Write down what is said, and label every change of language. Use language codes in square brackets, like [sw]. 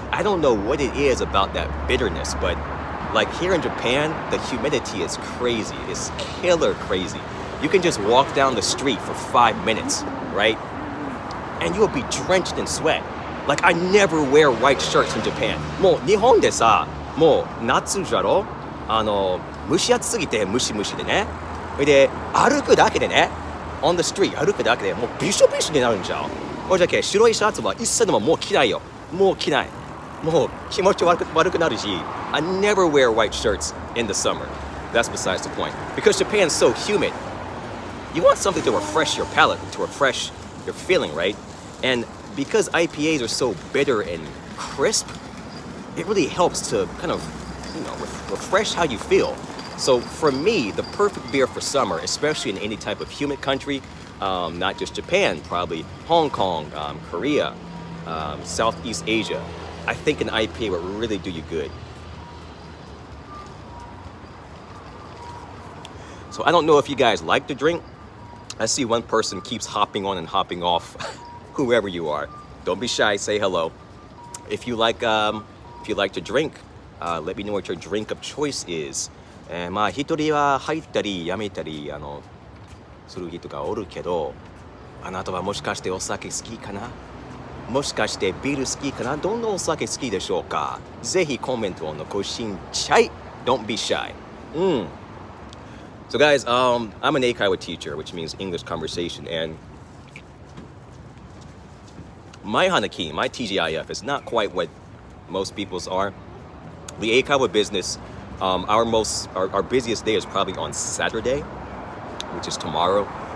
[en] I don't know what it is about that bitterness, but like here in Japan, the humidity is crazy. It's killer crazy. You can just walk down the street for 5 minutes, right? And you'll be drenched in sweat. Like I never wear white shirts in Japan. [ja] もう日本でさ、もう夏じゃろ？蒸し暑すぎてムシムシでね。で歩くだけでね、 [en] on the street [ja] 歩くだけでもうビショビショになるんじゃん。これだけ白いシャツは一切でももう着ないよ。もう着ない。もう気持ち悪くなるし。 [en] I never wear white shirts in the summer. That's besides the point. Because Japan's so humid, you want something to refresh your palate, to refresh your feeling, right? And because IPAs are so bitter and crisp, it really helps to kind of, refresh how you feel. So for me, the perfect beer for summer, especially in any type of humid country, not just Japan, probably Hong Kong, Korea, Southeast Asia, I think an IPA would really do you good. So I don't know if you guys like to drink. I see one person keeps hopping on and hopping off. Whoever you are, don't be shy. Say hello. If you like to drink, let me know what your drink of choice is. [ja] 一人は入ったりやめたりする人がおるけど、あなたはもしかしてお酒好きかな？もしかしてビール好きかな？どんなお酒好きでしょうか？ぜひコメントを残しんちゃい。 [en] Don't be shy. So guys, I'm an Eikaiwa teacher, which means English conversation, and my Hanaki, my TGIF is not quite what most people's are. The Eikaiwa business, our busiest day is probably on Saturday, which is tomorrow.